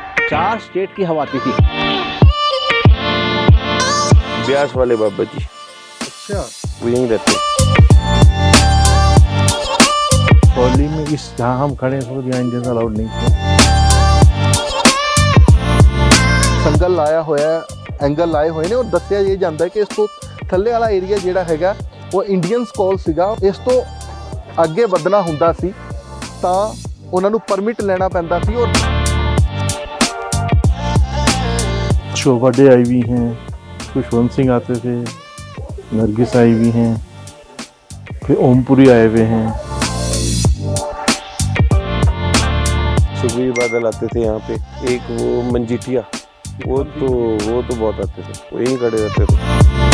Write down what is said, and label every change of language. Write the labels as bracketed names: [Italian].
[Hindi] 4 state की हवा आती थी। ब्यास वाले बाबा जी, अच्छा, वो यहीं रहते हैं। कसौली में इस जहाँ हम खड़े हैं यहाँ इंडियंस अलाउड नहीं थे। [Punjabi] ਸੰਗਲ ਲਾਇਆ ਹੋਇਆ, ਐਂਗਲ ਲਾਏ ਹੋਏ ਨੇ, ਔਰ ਦੱਸਿਆ ਇਹ ਜਾਂਦਾ ਹੈ ਕਿ ਇਸ ਤੋਂ ਥੱਲੇ ਵਾਲਾ ਏਰੀਆ ਜਿਹੜਾ ਹੈਗਾ ਉਹ ਇੰਡੀਅਨਸ ਕੋਲ ਸੀਗਾ। ਇਸ ਤੋਂ ਅੱਗੇ ਵਧਣਾ ਹੁੰਦਾ ਸੀ ਤਾਂ ਉਹਨਾਂ ਨੂੰ ਪਰਮਿਟ ਲੈਣਾ ਪੈਂਦਾ ਸੀ। ਔਰ [Hindi] शोभा डे आई हुई हैं, खुशवंत सिंह आते थे, नरगिस आई हुई हैं, फिर ओमपुरी आए हुए हैं। सुखबीर बादल आते थे यहाँ पे, एक वो मंजीठिया, वो तो बहुत आते थे, वो यहीं खड़े रहते थे।